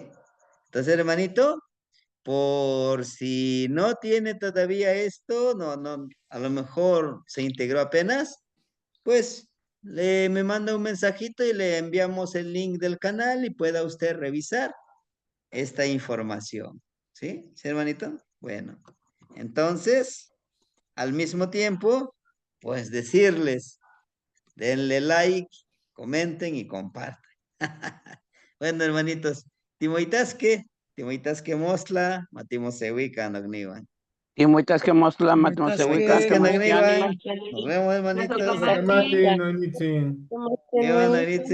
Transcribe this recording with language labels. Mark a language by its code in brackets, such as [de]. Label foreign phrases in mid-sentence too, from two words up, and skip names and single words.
[es] Entonces, hermanito, por si no tiene todavía esto, a lo mejor se integró apenas, pues me manda un mensajito y le enviamos el link del canal y pueda usted revisar esta información. ¿Sí? ¿Sí, hermanito? Bueno, entonces, al mismo tiempo, pues decirles, denle like, comenten y compartan. Bueno, hermanitos, [nah] Timoitasque Mosla, Matimosehuica, Nogniwan. Timuitasque Mostla, Timoitasque. Matmosehuicas, Timoitasque Nogniwan. Mostiani. [es] Nos vemos, hermanitos. Mati, no hay meeting. Qué bueno, Iritzi.